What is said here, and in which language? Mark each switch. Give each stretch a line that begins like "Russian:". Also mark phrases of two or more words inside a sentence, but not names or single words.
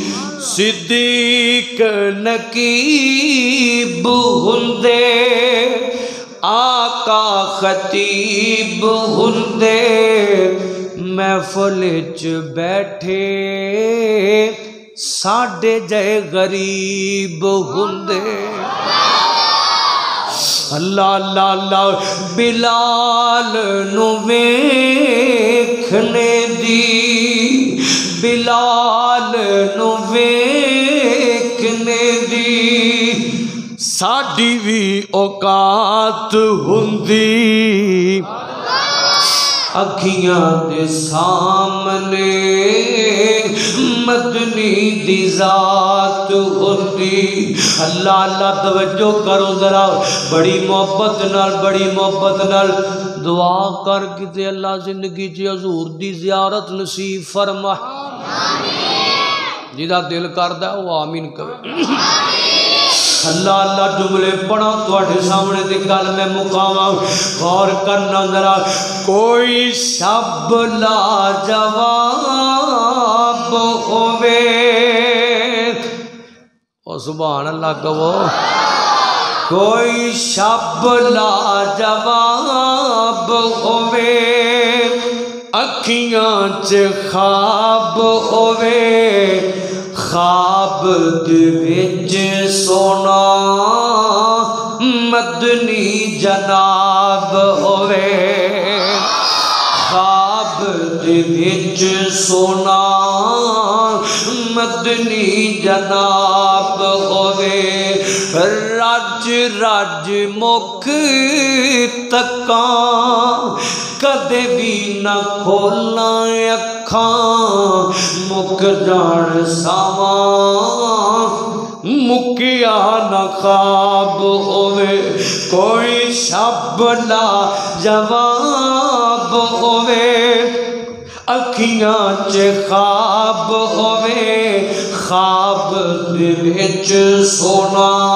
Punjabi: صدیق نقیب ہوندے، آقا خطیب ہوندے، محفل چ بیٹھے ساڈے جے غریب ہوندے۔ اللہ اللہ اللہ، بلال نو ویکھنے دی، بلال نو ویکھنے دی ساڈی وی اوقات ہوندی، اکھیاں دے سامنے مدنی دی ذات ہوندی۔ اللہ اللہ توجہ کرو ذرا، بڑی محبت نال دعا کر کے اللہ زندگی چ حضور دی زیارت نصیب فرما، جدا دل کردا وہ آمین کہے۔ اللہ اللہ جملے پڑھا تواڈے سامنے تے گل میں مقاواں، غور کرنا ذرا۔ کوئی شب لا جواب ہووے، او
Arabic: سبحان اللہ
Punjabi: کہو، کوئی شب لا جواب ہووے، اکھیاں چ خواب ہووے، خواب دے وچ سونا مدنی جناب ہووے، خواب دے وچ سونا مدنی جناب ہوئے رج رج مکھ تکاں کدے بھی نہ کھولا اکھاں مک جان ساواں مکیا نہ خواب ہوئے کوئی شب لا جواب ہوئے اکھیاں چے خواب ہوئے خواب دے وچ سونا